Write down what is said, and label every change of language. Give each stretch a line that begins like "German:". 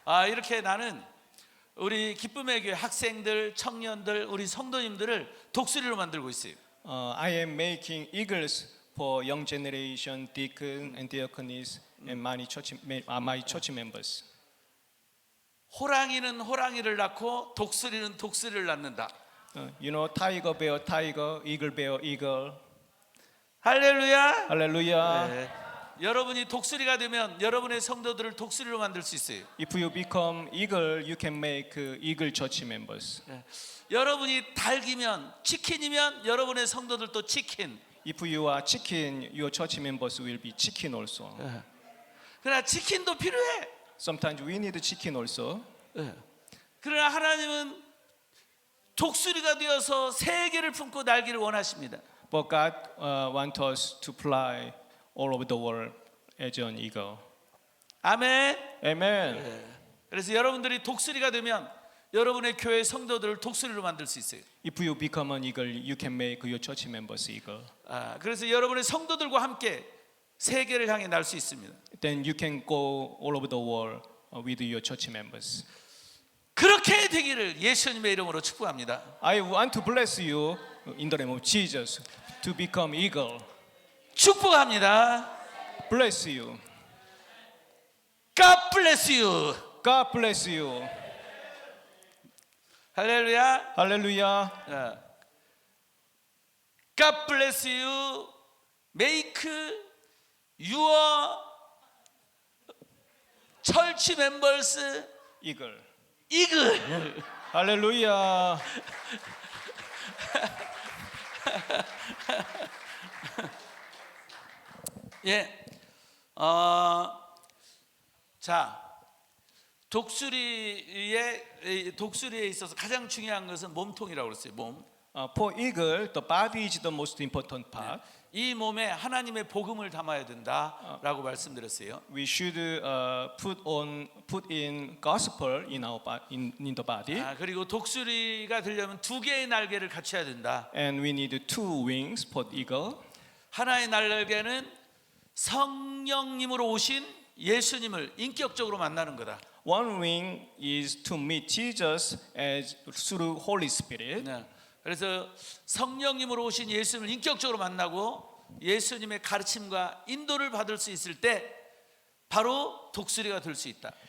Korean: 이렇게 나는 우리 기쁨의 교회 학생들, 청년들, 우리 성도님들을 독수리로 만들고 있어요.
English: I am making eagles for young generation, deacon and diaconess and my church members.
Korean: 호랑이는 호랑이를 낳고 독수리는 독수리를 낳는다.
English: You know, tiger bear tiger, eagle bear eagle.
Korean: 할렐루야. 할렐루야. 네. 여러분이 독수리가 되면 여러분의 성도들을 독수리로 만들 수 있어요.
English: If you become eagle, you can make eagle church members.
Korean: 여러분이 닭이면 치킨이면 여러분의 성도들도 치킨.
English: If you are chicken, your church members will be chicken also.
Korean: 그러나 치킨도 필요해.
English: Sometimes we need chicken also.
Korean: 예. 그러나 하나님은 독수리가 되어서 세계를 품고 날기를 원하십니다.
English: But God wants us to fly all over the world as an eagle.
Korean: 아멘.
English: Amen.
Korean: 그래서 여러분들이 독수리가 되면 여러분의 교회 성도들을 독수리로 만들 수 있어요.
English: If you become an eagle, you can make your church members eagle.
Korean: 그래서 여러분의 성도들과 함께 세계를 향해 날 수 있습니다.
English: Then you can go all over the world with your church members.
Korean: 그렇게 되기를 예수님의 이름으로 축복합니다.
English: I want to bless you in the name of Jesus to become eagle.
Korean: 축복합니다.
English: Bless you. God bless you. God bless you.
Korean: 할렐루야.
English: Hallelujah. God bless you. Make your church members Eagle. eagle. Hallelujah.
Korean: 예. 자, 독수리에 있어서 가장 중요한 것은 몸통이라고 그랬어요. 몸.
English: For eagle, the body is the most important part.
Korean: 이 몸에 하나님의 복음을 담아야 된다라고 말씀드렸어요.
English: We should put in gospel in our in the body,
Korean: 그리고 독수리가 되려면 두 개의 날개를 갖춰야 된다.
English: and we need two wings for eagle.
Korean: 하나의 날개는 성령님으로 오신 예수님을 인격적으로 만나는 거다.
English: One wing is to meet Jesus as through Holy Spirit.
Korean: 네. 그래서 성령님으로 오신 예수님을 인격적으로 만나고 예수님의 가르침과 인도를 받을 수 있을 때 바로 독수리가 될 수 있다.